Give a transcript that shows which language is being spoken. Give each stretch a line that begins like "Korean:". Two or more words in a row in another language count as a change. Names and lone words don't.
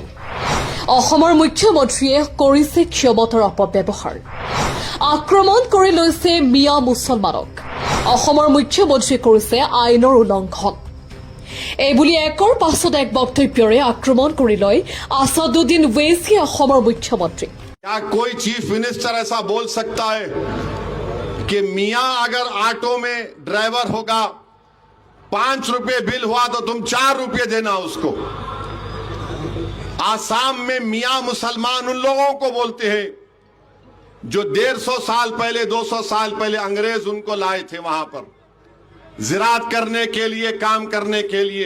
Assamese: অসমৰ মুখ্যমন্ত্ৰীয়ে কৰিছে ক্ষমতাৰ অপব্যৱহাৰ। আক্ৰমণ কৰি লৈছে মিয়া মুছলমানক। অসমৰ মুখ্যমন্ত্ৰীয়ে কৰিছে আইনৰ উলংঘন। এইবুলি একৰ পাছত এক বক্তব্যৰে আক্ৰমণ কৰি লয় আছাদুদ্দিন ওৱেইছিয়ে অসমৰ মুখ্যমন্ত্ৰী।
Hindi: क्या कोई
English: chief minister
Hindi: ऐसा बोल सकता है कि मियां अगर ऑटो में ड्राइवर होगा 5 रुपए बिल हुआ तो तुम 4 रुपए देना उसको। आसाम में मियां मुसलमान उन लोगों को बोलते हैं जो 150 साल पहले 200 साल पहले अंग्रेज उनको लाए थे वहां पर जिरात करने के लिए, काम करने के लिए।